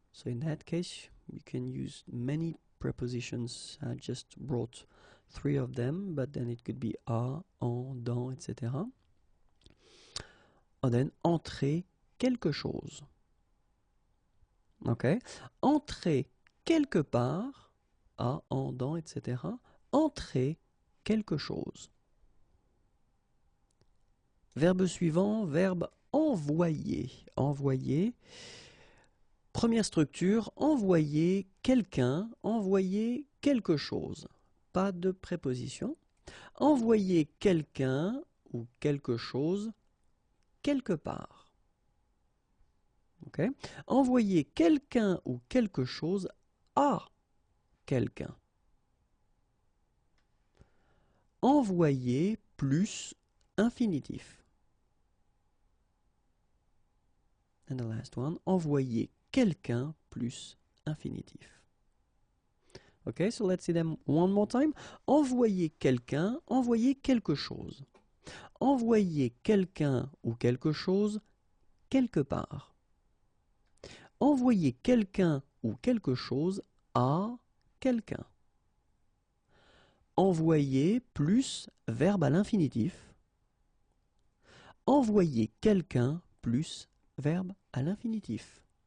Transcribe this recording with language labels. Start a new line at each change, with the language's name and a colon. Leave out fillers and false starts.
English: So in that case, you can use many prepositions. I just brought 3 of them, but then it could be à, en, dans, etc. And then
French: entrer quelque chose.
English: Okay?
French: Entrer quelque part, à, en, dans, etc. Entrer quelque chose. Verbe suivant, verbe envoyer. Envoyer. Première structure, envoyer quelqu'un, envoyer quelque chose. pas de préposition. Envoyer quelqu'un ou quelque chose quelque part. Okay? Envoyer quelqu'un ou quelque chose à quelqu'un. Envoyer plus infinitif.
English: And the last one,
French: envoyer quelqu'un plus infinitif.
English: Okay, so let's see them one more time.
French: Envoyer quelqu'un, envoyer quelque chose. Envoyer quelqu'un ou quelque chose quelque part. Envoyer quelqu'un ou quelque chose à quelqu'un. Envoyer plus verbe à l'infinitif. Envoyer quelqu'un plus verbe à l'infinitif.